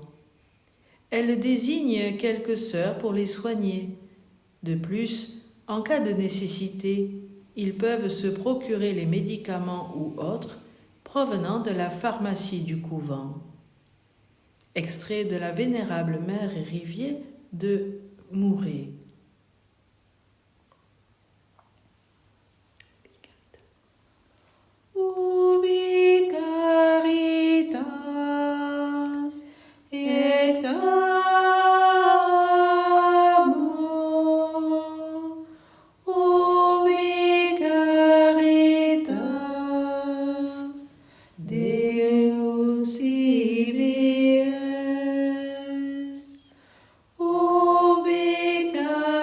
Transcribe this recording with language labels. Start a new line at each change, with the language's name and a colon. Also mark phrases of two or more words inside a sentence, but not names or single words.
French: Elle désigne quelques sœurs pour les soigner. De plus, en cas de nécessité, ils peuvent se procurer les médicaments ou autres provenant de la pharmacie du couvent. Extrait de la vénérable mère Rivier de Mouret.
Latin: Ubi caritas et amor, ubi caritas Deus tibi es, ubi caritas